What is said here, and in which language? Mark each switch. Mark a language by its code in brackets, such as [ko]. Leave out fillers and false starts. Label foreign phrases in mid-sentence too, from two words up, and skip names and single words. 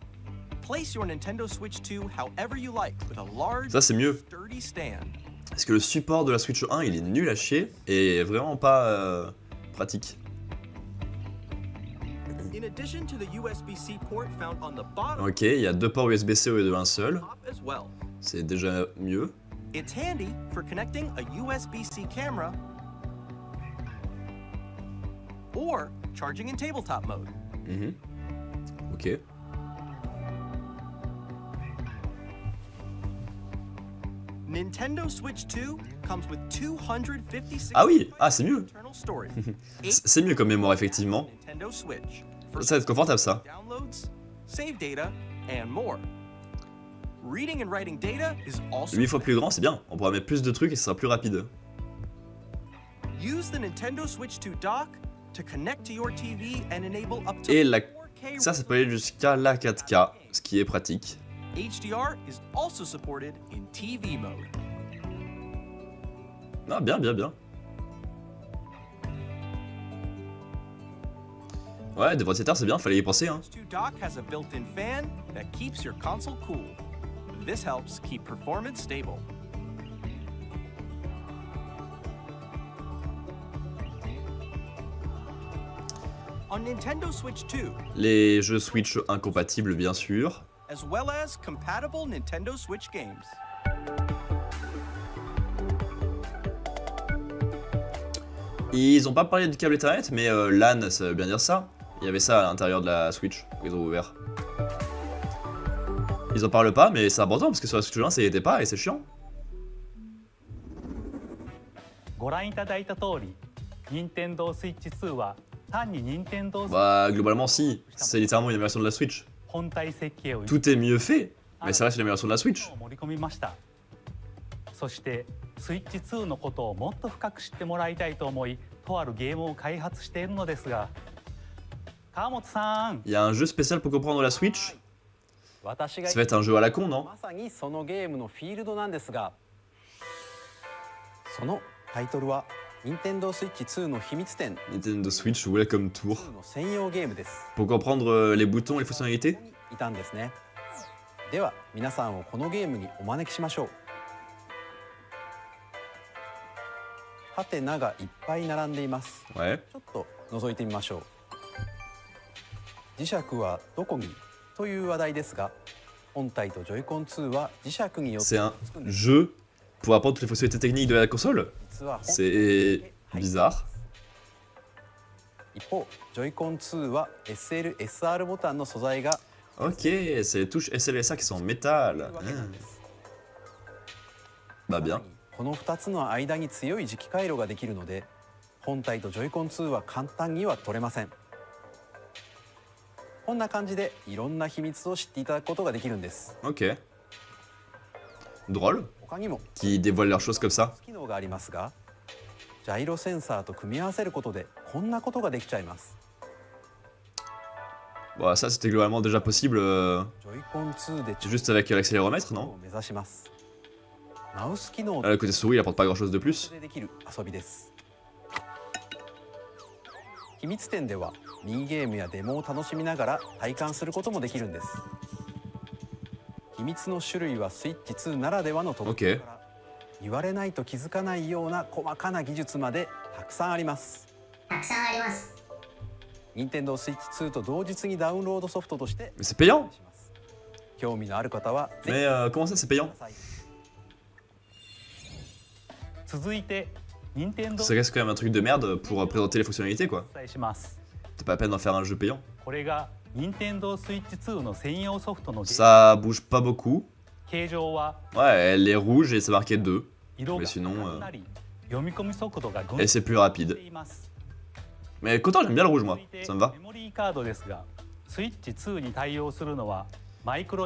[en] Place your Nintendo Switch 2 however you like, with a large, [fr] Ça, c'est mieux. [en] sturdy stand. [fr] Parce que le support de la Switch 1, il est nul à chier et vraiment pas pratique. [en] In addition to the USB-C port found on the bottom [fr] Ok, il y a 2 ports USB-C au lieu d'un seul. [en] top as well. [fr] C'est déjà mieux. [en] It's handy for connecting a USB-C camera or charging in tabletop mode. Mhm. Ok. Nintendo Switch 2 comes with 256 [fr] Ah oui, ah c'est mieux. [en] internal storage. [fr] C'est mieux comme mémoire, effectivement. [en] Nintendo Switch for [fr] Ça va être confortable, ça. [en] downloads, save data, and more. Reading and writing data is also [fr] 8 fois plus grand, c'est bien. On pourra mettre plus de trucs et ce sera plus rapide. [en] use the Nintendo Switch 2 dock to connect to your TV and enable up to [fr] Et la... 4K ça peut aller jusqu'à la 4K, ce qui est pratique. [en] HDR is also supported in TV mode. [fr] Ah, bien, bien, bien. Ouais, des ventilateurs, c'est bien, fallait y penser, hein. [en] Switch 2 dock has a built-in fan that keeps your console cool. This helps keep performance stable. On Nintendo Switch 2, [fr] Les jeux Switch incompatibles, bien sûr. [en] as well as compatible Nintendo Switch games. [fr] Ils ont pas parlé de câble Ethernet, mais LAN, ça veut bien dire ça. Il y avait ça à l'intérieur de la Switch, qu'ils ont ouvert. Ils en parlent pas, mais c'est important parce que sur la Switch 1, ça y était pas et c'est chiant. [ja] ご覧いただいた通り、任天堂スイッチ2は単に任天堂 [fr] Bah, globalement, si. C'est littéralement une amélioration de la Switch. [ja] 本体設計を [fr] Tout est mieux fait, mais ça reste une amélioration de la Switch. [ja] 盛り込みました。そしてスイッチ2のことをもっと深く知ってもらいたいと思い、とあるゲームを開発しているのですが、川本さん。 [fr] Il y a un jeu spécial pour comprendre la Switch. [ja] 私が [fr] Ça va être un jeu à la con, non? [ja] まさにそのゲームのフィールドなんですが、そのタイトルは任天堂スイッチ2の秘密展 Nintendo Switch Welcome Tour. 2 の専用ゲームです。 [fr] Pour comprendre les boutons et les fonctionnalités? [ja] ここにいたんですね。では皆さんをこのゲームにお招きしましょう。ハテナがいっぱい並んでいます。 [fr] Ouais. [ja] ちょっと覗いてみましょう。磁石はどこにという話題ですが、本体とジョイコン2は磁石によって [fr] C'est un [ja] つくんです。 [fr] jeu pour apprendre toutes les fonctionnalités techniques de la console? [ja] 実は本体 [fr] C'est bizarre. [ja] 一方、ジョイコン2は SL、SR ボタンの素材が [fr] Ok, c'est les touches SLSA qui sont en métal. [ja] わけなんです。 [fr] Bah bien. [ja] この2つの間に強い磁気回路ができるので、本体とジョイコン2は簡単には取れません。こんな感じでいろんな秘密を知っていただくことができるんです。 [fr] Ok. Drôle. [ja] 他にも [fr] Qui dévoilent leurs choses comme ça. [ja] 機能がありますが、ジャイロセンサーと組み合わせることでこんなことができちゃいます。 [fr] Bah ça c'était globalement déjà possible [ja] ジョイコン2で [fr] juste avec l'accéléromètre, [ja] を [fr] non? [ja] 目指します。マウス機能 [fr] Le côté souris il apporte pas grand chose de plus. [ja] でできる遊びです。秘密展ではミニゲームやデモを楽しみながら体感することもできるんです。秘密の種類はスイッチ2ならではの特徴から言われないと気づかないような細かな技術までたくさんあります。任天堂スイッチ2と同日にダウンロードソフトとして [fr] Mais c'est payant? [ja] 興味のある方はぜ [fr] Mais [ja] ひ [fr] comment ça c'est payant? [ja] 続いて任天堂 [fr] Ça reste quand même un truc de merde pour présenter les fonctionnalités quoi. [ja] お伝えします。 [fr] C'est pas la peine d'en faire un jeu payant. [ja] これが任天堂スイッチ2の専用ソフトのゲーム。 [fr] Ça bouge pas beaucoup. [ja] 形状は [fr] Ouais, elle est rouge et c'est marqué 2. [ja] 色が [fr] Mais sinon, [ja] 赤くなり、読み込み速度がぐん [fr] Et [ja] と [fr] c'est plus [ja] 上が [fr] rapide. [ja] っています。 [fr] Mais Kotor j'aime bien le rouge moi, [ja] 続いて [fr] ça me va. [ja] メモリーカードですが、スイッチ2に対応するのはマイクロ